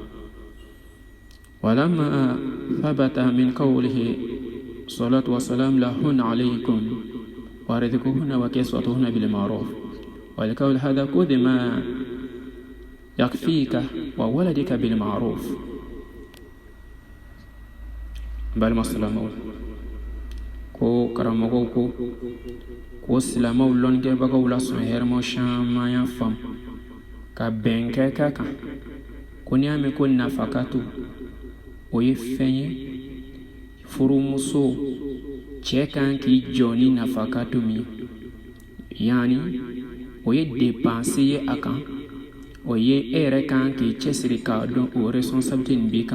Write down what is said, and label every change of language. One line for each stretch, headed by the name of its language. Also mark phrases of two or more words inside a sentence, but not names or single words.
Arabic: ولما ثبت من قوله صلاة والسلام لهن عليكم ورزقهن وكسوتهن بالمعروف ولقول هذا خذ ما يكفيك وولدك بالمعروف. بل مسلمون
Bambara: ko karamɔgɔw ko silamɛw lɔnnikɛbagaw la sɔn hɛrɛma caman y'a faamu ka bɛn kɛ ka kan ko n'i y'a mɛn ko nafakatu o ye fɛn ye furumuso cɛ kan k'i jɔ ni nafakatu min yani o ye dépense ye a kan o ye e yɛrɛ kan k'i cɛsiri k'a dɔn o responsabilité nin b'i kan.